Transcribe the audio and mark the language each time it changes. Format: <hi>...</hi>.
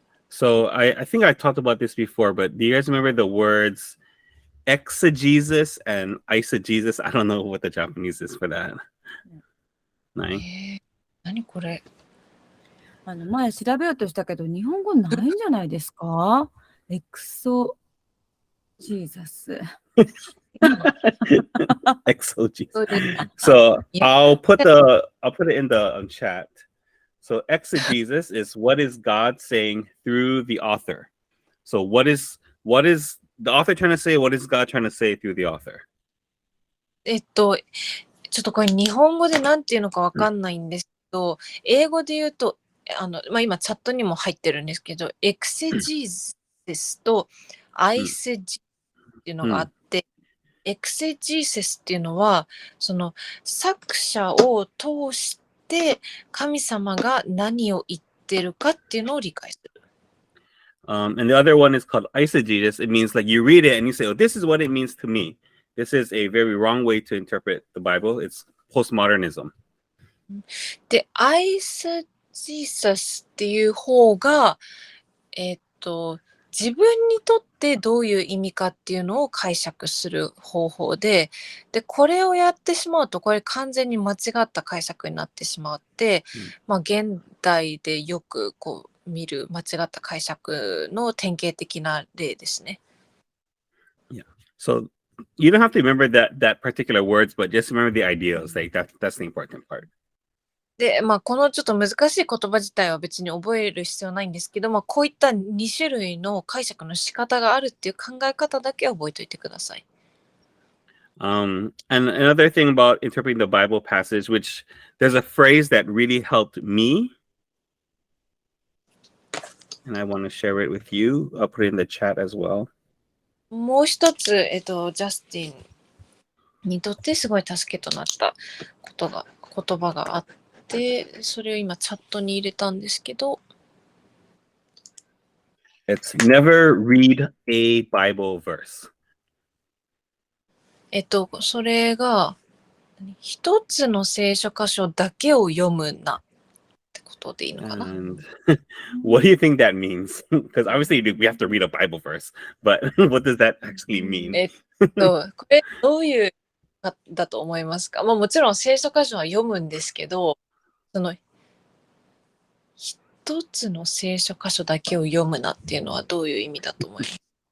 <en>So I think I talked about this before, but do you guys remember the words exegesis and eisegesis? I don't know what the Japanese is for that.</en> <ja>何これ？前調べようとしたけど、日本語ないんじゃないですか？エクソジーザス。</ja> <en>Exegesis. So I'll put it in the chat. So exegesis is what is God saying through the author. So what is the author trying to say? What is God trying to say through the author?</en> <ja>ちょっとこれ日本語でなんていうのかわかんないんですけど、英語で言うと今チャットにも入ってるんですけど、エクセジーセスとアイセジーセスっていうのがあって、エクセジーセスっていうのはその作者を通して神様が何を言ってるかっていうのを理解する。</ja> <en>And the other one is called eisegesis. It means like you read it and you say, "Oh, this is what it means to me." This is a very wrong way to interpret the Bible. It's postmodernism.</en> <ja>で、愛すジーサスっていう方が、自分にとってどういう意味かっていうのを解釈する方法で、これをやってしまうと、これ完全に間違った解釈になってしまって、現代でよくこう見る間違った解釈の典型的な例ですね。</ja> <en>So you don't have to remember that particular words, but just remember the ideas. Like that's the important part.</en> <ja>で、このちょっと難しい言葉自体は別に覚える必要ないんですけど、こういった2種類の解釈の仕方があるっていう考え方だけ覚えておいてください。</ja> <en>And another thing about interpreting the Bible passage, which there's a phrase that really helped me, and I want to share it with you. I'll put it in the chat as well.</en> <ja>もう一つ、ジャスティンにとってすごい助けとなった言葉があって、それを今チャットに入れたんですけど、</ja> <en>It's never read a Bible verse.</en> <ja>それが一つの聖書箇所だけを読むなってことでいいのかな。</ja> <en>And what do you think that means? Because obviously we have to read a Bible verse, but what does that actually mean?</en> <ja>これどういうかだと思いますか？もちろん聖書箇所は読むんですけど、その一つの聖書箇所だけを読むなっていうのはどういう意味だと思いますか？</ja>